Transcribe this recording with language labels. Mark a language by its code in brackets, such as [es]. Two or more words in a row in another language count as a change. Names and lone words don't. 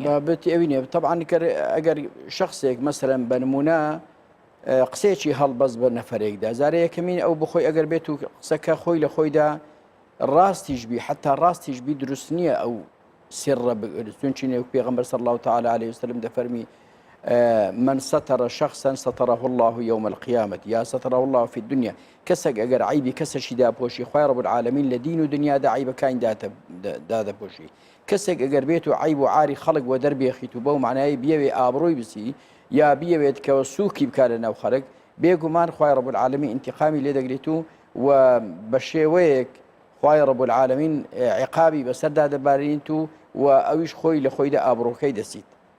[ckb] بابەتی ئەوی نییە طبعاً ئەگەر شخصێک مەسەرەن بەنمونە قسێکی هەڵبەست بە نەفەرێکدا زارە یەکەمین ئەو بخۆی ئەگەر بێت و قسەکە خۆی لە خۆیدا ڕاستیش بی حتا ڕاستیش بی دروست نییە ئەو سێڕە چونچینێ و پێغەمبەر [ar] صلی الله تعالی عليه وسلم [ckb] دەفەرمی [ar] من ستر شخصا ستره الله يوم القيامة يا ستره الله في الدنيا. [ckb] کەسێک ئەگەر عیبی کەسەشی داپۆشی خوای رب العالمین لە دین و دنیادا عیبەکانی دادەپۆشی. کەسێک ئەگەر بێت و عیب و عاری خەڵک وە دەربێخیت و بەو معنایی بیەوێ ئابڕۆی بسی یا بیەوێت کەەوە سووکی بکات لە ناو خەڵک، بێگومان خوای رب العالمین انتقامی لێ دەگرێت و بە شێوەیەک خوای رب العالمین عقابی بەسەردا دەبارێنیت و ئەویش خۆی لە خۆیدا ئابڕۆکەی دەسیت.